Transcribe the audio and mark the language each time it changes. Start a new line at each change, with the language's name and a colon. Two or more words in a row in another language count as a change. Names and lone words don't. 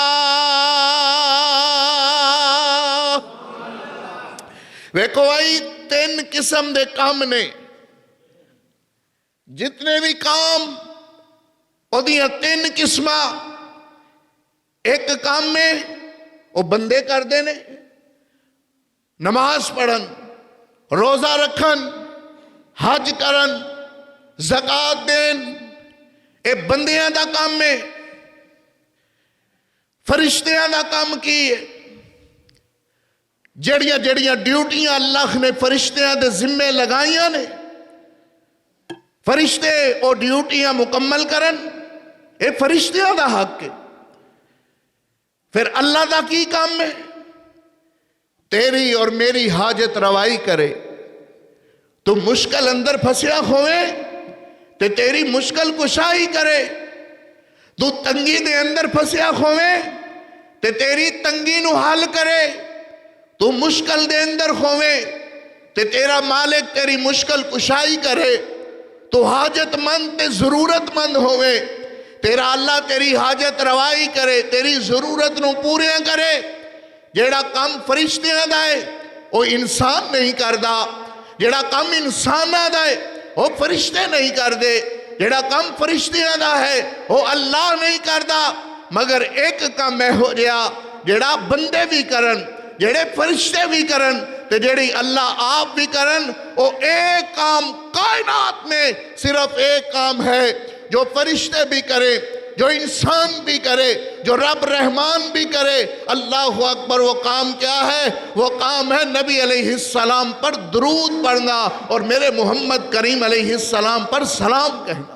Punjabi: ویکھو آئی تین قسم دے کام نے، جتنے بھی کام وہ دیاں تین قسمہ، ایک کام میں وہ بندے کر دینے، نماز پڑھن، روزہ رکھن، حج کرن، زکاة دین، اے بندیاں دا کام میں۔ فرشتیاں دا کام کی ہے، جڑیاں جڑیاں ڈیوٹیاں اللہ نے فرشتیاں دے ذمے لگائیاں نے، فرشتے او ڈیوٹیاں مکمل کرن، اے فرشتیاں دا حق ہے۔ پھر اللہ دا کی کام ہے؟
Urdu: تیری اور میری حاجت روائی کرے۔
Punjabi: تو مشکل اندر پھسیا ہوئے تے تیری مشکل کشائی کرے، تو تنگی دے اندر پھسیا ہوئے تے تیری تنگی نو حل کرے، تو مشکل دے اندر ہوئے تے تیرا مالک تیری مشکل کشائی کرے، تو حاجت مند تے ضرورت مند ہوئے، تیرا اللہ تیری حاجت روائی کرے، تیری ضرورت نو پوریاں کرے۔ جیڑا کام فرشتیاں دا ہے وہ انسان نہیں کردہ، جیڑا کام انسانہ دا ہے وہ فرشتے نہیں کر دے، جیڑا کام فرشتیاں دا ہے وہ اللہ نہیں کردہ۔
Urdu: مگر ایک کام میں ہو جیا جیڑا بندے بھی کرن، جیڑے فرشتے بھی کرن، تے جیڑی اللہ آپ بھی کرن، وہ ایک کام کائنات میں صرف ایک کام ہے جو فرشتے بھی کرے، جو انسان بھی کرے، جو رب رحمان بھی کرے۔
Arabic: اللہ اکبر،
Urdu: وہ کام کیا ہے؟ وہ کام ہے نبی
Arabic: علیہ السلام
Urdu: پر درود پڑھنا اور میرے محمد کریم
Arabic: علیہ السلام
Urdu: پر سلام کہنا۔